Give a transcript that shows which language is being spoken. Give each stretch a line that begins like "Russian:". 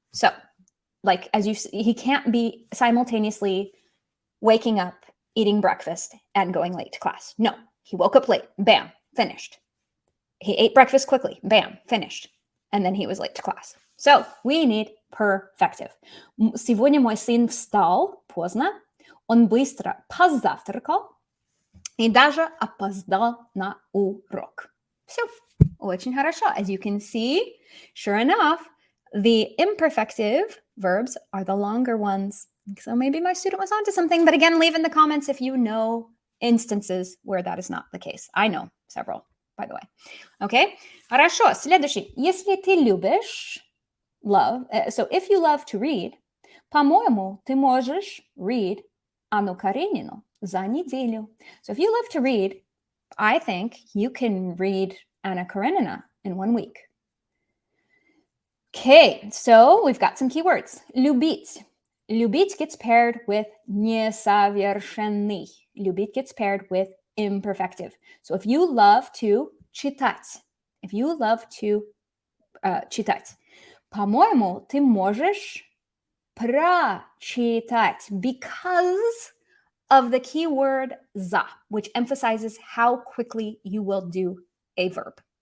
English: So, like as you see, he can't be simultaneously waking up, eating breakfast, and going late to class. No, he woke up late, bam, finished. He ate breakfast quickly, bam, finished. And then he was late to class. So we need perfective.
Russian: Сегодня мой сын встал поздно, он быстро позавтракал и даже опоздал на урок. Все, очень хорошо.
English: As you can see, sure enough, the imperfective verbs are the longer ones. So maybe my student was onto something, but again, leave in the comments if you know instances where that is not the case. I know several, by the way.
Russian: Okay? Хорошо. Следующий. Если ты любишь, love,
English: so if you love to read,
Russian: по-моему, ты можешь read Анну Каренину за неделю.
English: So if you love to read, I think you can read Anna Karenina in 1 week. Okay, so we've got some keywords. Любить. Любить gets paired with несовершенный. Любить gets paired with imperfective. So if you love to читать, читать,
Russian: по-моему, ты можешь прочитать
English: because of the keyword за, which emphasizes how quickly you will do a verb.